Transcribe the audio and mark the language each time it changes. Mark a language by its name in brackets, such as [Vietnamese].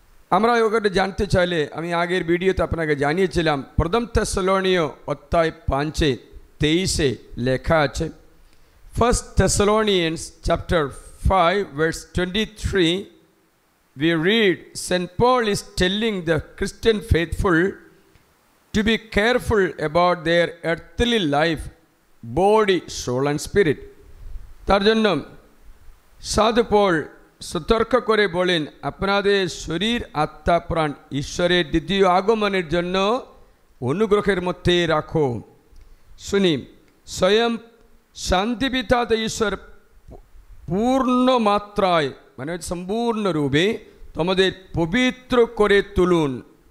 [Bangla] আমরা ওখানে জানতে চাইলে আমি আগের ভিডিওতে আপনাকে জানিয়েছিলাম, প্রথম থেসলোনিয় অধ্যায় 5:23 লেখা আছে, [English] First Thessalonians chapter 5 verse 23 we read St. Paul is telling the Christian faithful to be careful about their earthly life, body, soul and spirit. [Bangla] তার জন্য সাধু পল সতর্ক করে বলেন, আপনাদের শরীর আত্মা প্রাণ ঈশ্বরের দ্বিতীয় আগমনের জন্য অনুগ্রহের মধ্যে রাখো। শুনি, স্বয়ং শান্তিপিতা ঈশ্বর পূর্ণ মাত্রায় মানে সম্পূর্ণরূপে তোমাদের পবিত্র করে তুলুন।